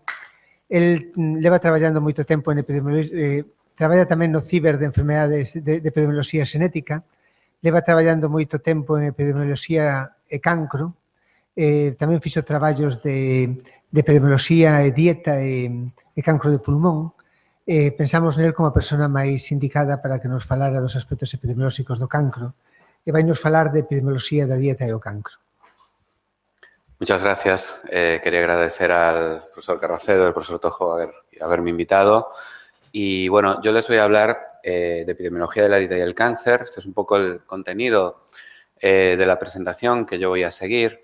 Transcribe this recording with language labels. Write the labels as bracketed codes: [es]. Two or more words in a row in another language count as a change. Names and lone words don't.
[gl] El leva traballando moito tempo en epidemioloxía, traballa tamén no ciber de enfermedades de epidemioloxía xenética, leva traballando moito tempo en epidemioloxía e cancro, tamén fixo traballos de epidemioloxía e dieta e cancro de pulmón. Pensamos nel como a persona máis indicada para que nos falara dos aspectos epidemiolóxicos do cancro e vai nos falar de epidemioloxía da dieta e o cancro. [es] Muchas gracias. Quería agradecer al profesor Carracedo, al profesor Tojo, haberme invitado. Y bueno, yo les voy a hablar de epidemiología de la dieta y el cáncer. Este es un poco el contenido de la presentación que yo voy a seguir.